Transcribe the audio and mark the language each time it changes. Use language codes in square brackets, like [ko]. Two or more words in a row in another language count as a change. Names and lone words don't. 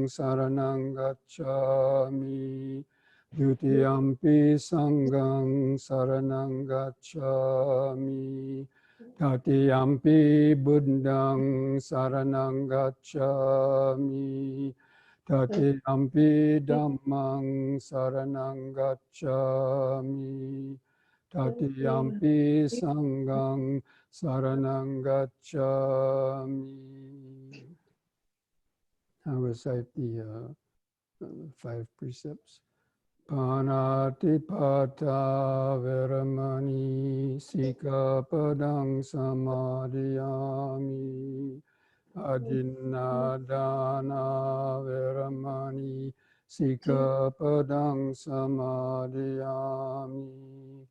[pi] saranang gacchami, Dutiyampi sanghang saranang gacchami, Tatiyampi buddhang saranang gacchami, Tatiyampi dhammang saranang gacchami, Tatiyampi sanghang saranang gacchami. [en] I'll recite the 5 precepts. [pi] Panatipata veramani sikapadang samadhiyami. Adinnadana veramani sikapadang samadhiyami.